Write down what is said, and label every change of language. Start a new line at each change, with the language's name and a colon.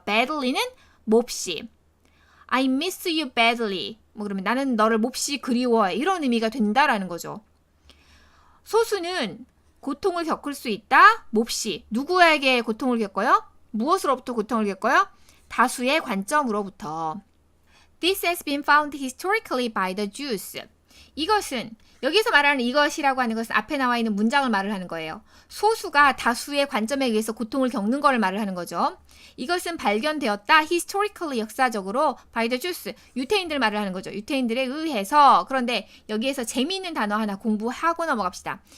English: badly는 몹시. I miss you badly.
Korean: 뭐 그러면 나는 너를 몹시 그리워해. 이런 의미가 된다라는 거죠. 소수는 고통을 겪을 수 있다. 몹시. 누구에게 고통을 겪어요? 무엇으로부터 고통을 겪어요? 다수의 관점으로부터.
English: This has been found historically by the Jews.
Korean: 이것은 여기서 말하는 이것이라고 하는 것은 앞에 나와 있는 문장을 말을 하는 거예요. 소수가 다수의 관점에 의해서 고통을 겪는 걸 말을 하는 거죠. 이것은 발견되었다.
English: historically 역사적으로 by the Jews.
Korean: 유태인들 말을 하는 거죠. 유태인들에 의해서. 그런데 여기에서 재미있는 단어 하나 공부하고 넘어갑시다.